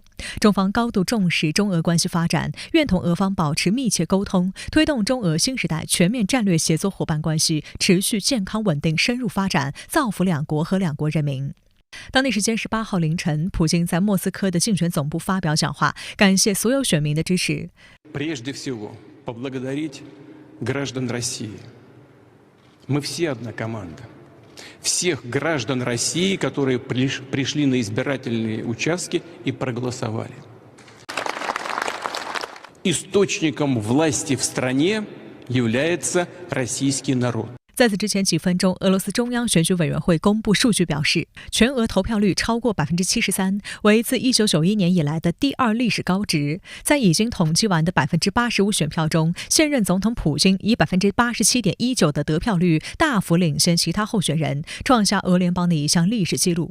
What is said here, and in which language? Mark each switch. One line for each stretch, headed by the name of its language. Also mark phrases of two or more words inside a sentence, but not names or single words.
Chinese: 中方高度重视中俄关系发展，愿同俄方保持密切沟通，推动中俄新时代全面战略协作伙伴关系持续健康稳定深入发展，造福两国和两国人民。当地时间18号凌晨，普京在莫斯科的竞选总部发表讲话，感谢所有选民的支持。
Russian: Прежде всего, поблагодарить граждан России. Мы все одна команда. Всех граждан России, которые пришли на избирательные участки и проголосовали. Источником власти в стране является российский народ.
Chinese: 在此之前几分钟，俄罗斯中央选举委员会公布数据表示，全俄投票率超过73%，为自1991年以来的第2历史高值。在已经统计完的85%选票中，现任总统普京以87.19%的得票率大幅领先其他候选人，创下俄联邦的一项历史纪录。